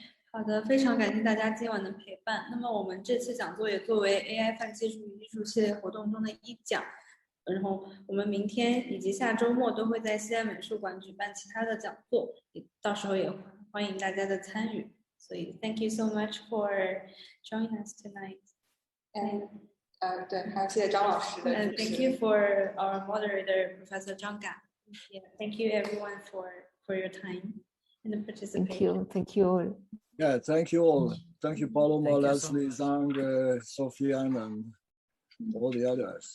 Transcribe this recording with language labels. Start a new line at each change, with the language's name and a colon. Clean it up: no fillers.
Chinese: 好的，非常感谢大家今晚的陪伴。那么我们这次讲座也作为 AI 泛技术与艺术系列活动中的一讲，然后我们明天以及下周末都会在西岸美术馆举办其他的讲座，到时候也欢迎大家的参与。所以
English: Thank you so much for joining us tonight. And
Chinese: 对，还有谢谢张老师的主持。
English: Thank you for our moderator, Professor Zhang Ga. Yeah, thank you everyone for your time and the participation. Thank you all. Yeah, thank you all. Thank you, Paloma, Thank you Leslie, so Zhang, Sofian, and all the others.